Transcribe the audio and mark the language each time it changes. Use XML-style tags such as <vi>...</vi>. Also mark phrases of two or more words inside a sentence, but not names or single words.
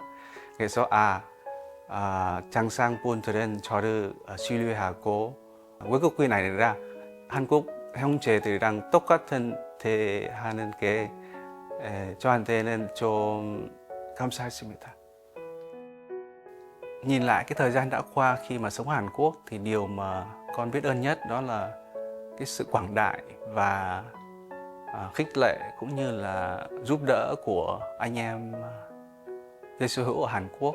<ko>그래서 장상분들은 저를 신뢰하고 외국인 아니라 한국 형제들이랑 똑같은 대하는 게 저한테는 좀 감사했습니다.</ko> <vi>Nhìn lại cái thời gian đã qua khi mà sống ở Hàn Quốc thì điều mà con biết ơn nhất đó là cái sự quảng đại và khích lệ cũng như là giúp đỡ của anh em Giêsu hữu ở Hàn Quốc.</vi>